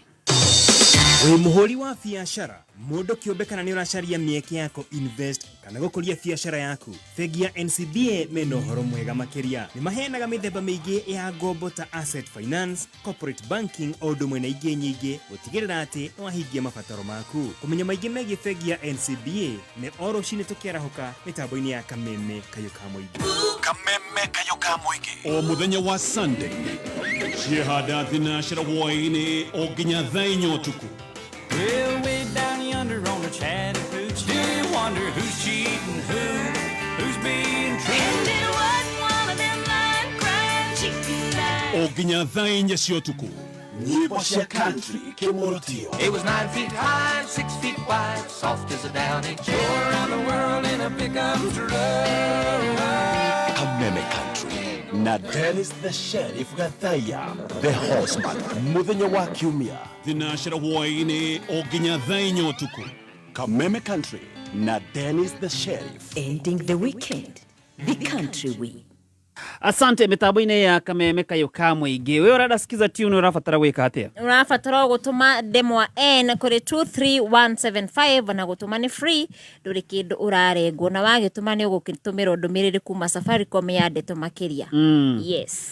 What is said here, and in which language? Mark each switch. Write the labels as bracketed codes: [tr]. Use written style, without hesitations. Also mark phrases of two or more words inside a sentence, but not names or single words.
[ki] we muhuri wa biashara mundu kiumbe kana ni uracaria mieke yako invest kana gukuria biashara yaku bengi ya NCBA mena uhoro mwega makiria ni maheanaga mithemba miingi ya ngombo ta [en] asset finance corporate banking [ki] o ndumwe na ingĩ nyingĩ gutigirira ati no ahingie mabataro maku kumenya maingĩ megie bengi ya NCBA ni oro cine tukĩarahuka mitambo-inĩ ya kameme kayuka muingi o muthenya wa Sunday ciehanda thinacira hwaĩ-inĩ o nginya thaa inya ũtukũ. [en] Well, way down yonder on the Chattahoochee, do you wonder who's cheating who's being true? And it wasn't one of them line-crying chicken lies. [ki] O nginya thaa inya cia ũtukũ. Nyimbo cia country kimurutio. [en] It was 9 feet high and 6 feet wide, soft as a downy chair. Go around the world in a pickup truck. [ki] Kameme Country na Dennis the Sheriff Gathaya the Horseman muthenya wa kiumia thinacira hwaĩ-inĩ o nginya thaa inya ũtukũ. Kameme Country na Dennis the Sheriff [en] ending the weekend the country way. [ki] Asante mitambo-inĩ ya kameme kayuka muingi we urenda sikiza tune urabatara gwika atia urabatara gutuma demwa n kuri 23175 na gutuma ni free nduri kindu urarengwo na wagituma ni ugukitumira ndumiriri kuma Safaricom ya ndeto makiria yes